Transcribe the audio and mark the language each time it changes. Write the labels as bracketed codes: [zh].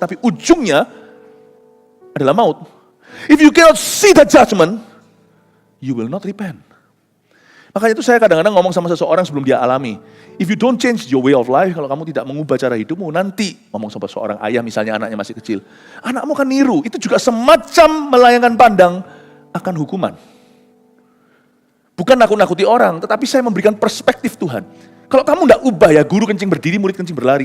[id] Tapi ujungnya adalah maut. [en] If you cannot see the judgment, you will not repent. [id] Makanya itu saya kadang-kadang ngomong sama seseorang sebelum dia alami. [en] If you don't change your way of life, [id] kalau kamu tidak mengubah cara hidupmu, nanti ngomong sama seorang ayah misalnya anaknya masih kecil. Anakmu kan niru, itu juga semacam melayangkan pandang akan hukuman. Bukan nakut-nakuti orang, tetapi saya memberikan perspektif Tuhan. Kalau kamu tidak ubah ya, guru kencing berdiri, murid kencing berlari.